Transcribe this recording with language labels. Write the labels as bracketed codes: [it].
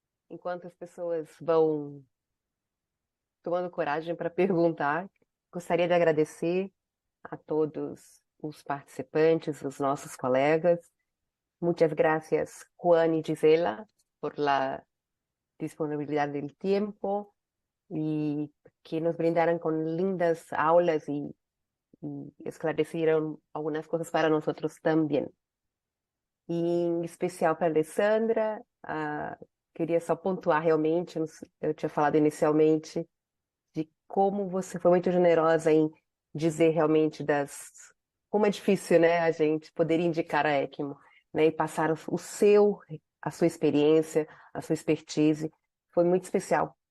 [pt] Enquanto as pessoas vão tomando coragem para perguntar, gostaria de agradecer a todos os participantes, os nossos colegas. [es] Muchas gracias, Juan y Gisela, por la disponibilidad del tiempo y que nos brindaron con lindas aulas y esclarecieron algunas cosas para nosotros también. [pt] E em especial para a Alessandra, queria só pontuar realmente, eu tinha falado inicialmente, de como você foi muito generosa em dizer realmente como é difícil, né, a gente poder indicar a ECMO, né, e passar a sua experiência, a sua expertise, foi muito especial.